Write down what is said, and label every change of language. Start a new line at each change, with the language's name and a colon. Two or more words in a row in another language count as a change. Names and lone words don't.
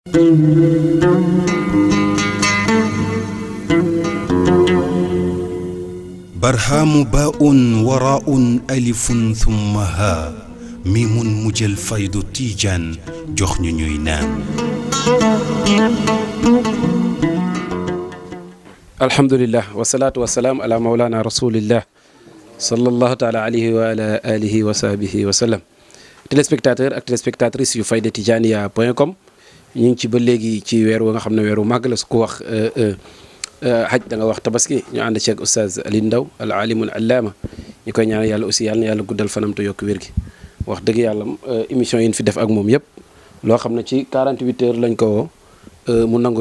Arabic: برهام باء وراء ألف ثم ها ميم مجل فيض تيجان جخن نينان. الحمد لله والصلاة والسلام على مولانا رسول الله صلى الله تعالى عليه وعلى آله وصحبه وسلم.
Wolof: téléspectateur ak téléspectatrice yu faydatijaniya.com ñu ngi ci ba léegi ci weer wa nga xam ne weeru màgg la su ko wax xaj da nga wax tabaski ñu ànd ci ak oustaz Alioune Ndao
Arabic: العالم العلامة
Wolof: ñu koy ñaanal yàlla aussi yàlla na yàlla guddal fanam te yokk wér gi wax dëgg yàlla émission yi ñu fi def ak moom yëpp loo xam ne ci 48 heures lañ ko woo mu nangu